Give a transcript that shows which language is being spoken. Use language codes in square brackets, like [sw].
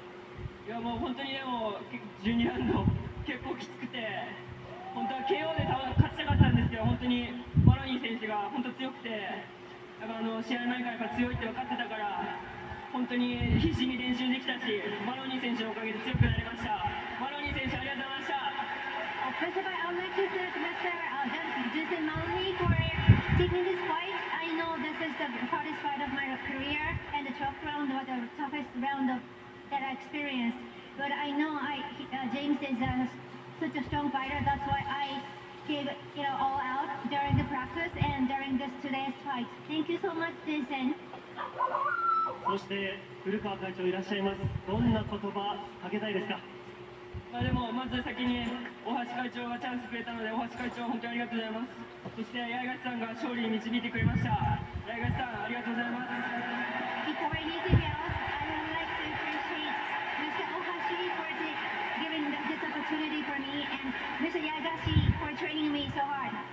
[ja] いやもう本当にでも12ラウンド結構きつくて、本当は KO で勝ちたかったんですけど、本当にマロニー選手が本当強くて、やっぱ試合前から強いって分かってたから、本当に必死に練習できたし、マロニー選手のおかげで強くなりました。マロニー選手ありがとうございました。 [en] First of all, I would like to thank Mr. Jason Maloney for taking this fight. I know this is the hardest fight of my career, and the 12th round was the toughest round that I experienced. But I know James is such a strong fighter. That's why I gave all out during the practice and during today's fight. Thank you so much, Jason. [ja] そして古川会長いらっしゃいます。どんな言葉かけたいですか。でもまず先に大橋会長がチャンスくれたので、大橋会長本当にありがとうございます。そして八重樫さんが勝利に導いてくれました。八重樫さんありがとうございます。 [en] Before anything else, I would like to appreciate Mr. Ohashi for giving this opportunity for me and Mr. Yagashi for training me so hard.